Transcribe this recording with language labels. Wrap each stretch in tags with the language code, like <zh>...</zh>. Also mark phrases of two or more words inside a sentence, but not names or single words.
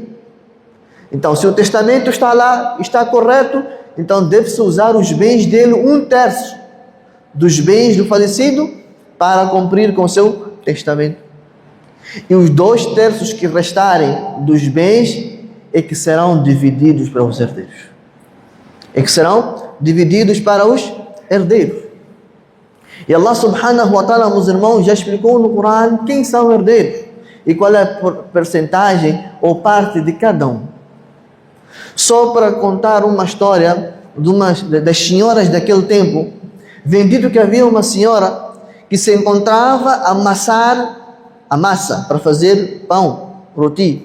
<pt>Então, se o testamento está lá, está correto, então deve-se usar os bens dele, 1/3 dos bens do falecido, para cumprir com seu testamento. E os 2/3 que restarem dos bens é que serão divididos para os herdeiros. É que serão divididos para os herdeiros. E Allah</pt> <ar>سبحانه وتعالى,</ar> <pt>meus irmãos, já explicou no Corão quem são herdeiros e qual é a percentagem ou parte de cada um. Só para contar uma história das senhoras daquele tempo, vem dito que havia uma senhora que se encontrava a amassar a massa para fazer pão, roti.</pt>